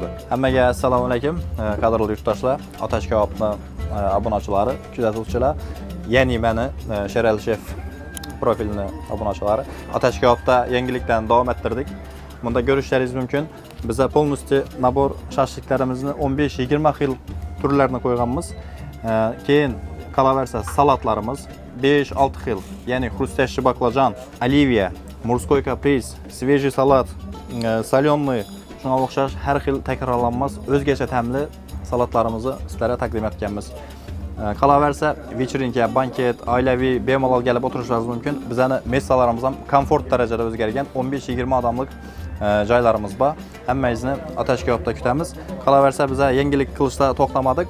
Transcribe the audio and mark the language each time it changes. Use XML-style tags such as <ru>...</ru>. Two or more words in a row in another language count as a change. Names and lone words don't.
<uz>Hammaga assalomu alaykum, qadrli yurtdoshlar, atash kebabni obunachilari, kuzatuvchilar, ya'ni meni Sherali Chef profilini obunachilari. Atash kebabda yangilikdan davom ettirdik. Bunda ko'rishlaringiz mumkin. Biz полностью nabor shashliklarimizni 15-20 xil turlarini qo'yganmiz. Keyin qolaversa salatlarimiz 5-6 xil, ya'ni хрустящий baklajan, оливья,</uz> <ru>морской каприз, свежий</ru> <uz>salat, soленый, shunga o'xshash har xil takrorlanmas o'zgacha ta'mli salatlarimizni sizlarga taqdim etganmiz. Qolaversa вечеринка, banket, oilaviy bemalol kelib o'tirishlaringiz mumkin. Bizning mesalarimiz ham komfort darajada o'zgargan, 15-20 odamlik joylarimiz bor. Hammangizni atash kebabda kutamiz. Qolaversa biz yangilik qilishda to'xtamadik.</uz>